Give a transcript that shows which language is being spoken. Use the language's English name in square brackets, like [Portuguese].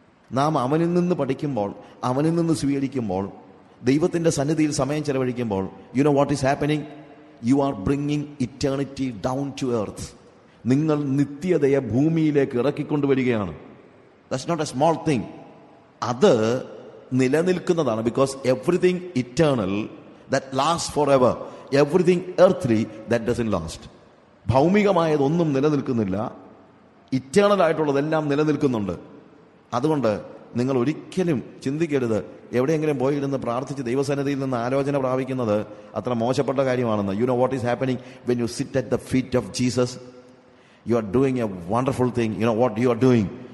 [Malayalam] നാം അവനിൽ നിന്ന് പഠിക്കുമ്പോൾ, അവനിൽ നിന്ന് സ്വീകരിക്കുമ്പോൾ, ദൈവത്തിൻ്റെ സന്നിധിയിൽ സമയം ചെലവഴിക്കുമ്പോൾ, [English] You know what is happening? You are bringing eternity down to earth. [Malayalam] നിങ്ങൾ നിത്യതയെ ഭൂമിയിലേക്ക് ഇറക്കിക്കൊണ്ടുവരികയാണ്. [English] That's not a small thing. [Malayalam] അത് നിലനിൽക്കുന്നതാണ്. [English] Because everything eternal that lasts forever, everything earthly that doesn't last. [Malayalam] ഭൗമികമായതൊന്നും നിലനിൽക്കുന്നില്ല, ഇറ്റേണൽ ആയിട്ടുള്ളതെല്ലാം നിലനിൽക്കുന്നുണ്ട്. അതുകൊണ്ട് നിങ്ങൾ ഒരിക്കലും ചിന്തിക്കരുത് എവിടെയെങ്കിലും പോയിരുന്ന് പ്രാർത്ഥിച്ച് ദൈവസന്നിധിയിൽ നിന്ന് ആലോചന പ്രാപിക്കുന്നത് അത്ര മോശപ്പെട്ട കാര്യമാണെന്ന്. [English] You know what is happening when you sit at the feet of Jesus? You are doing a wonderful thing. You know what you are doing?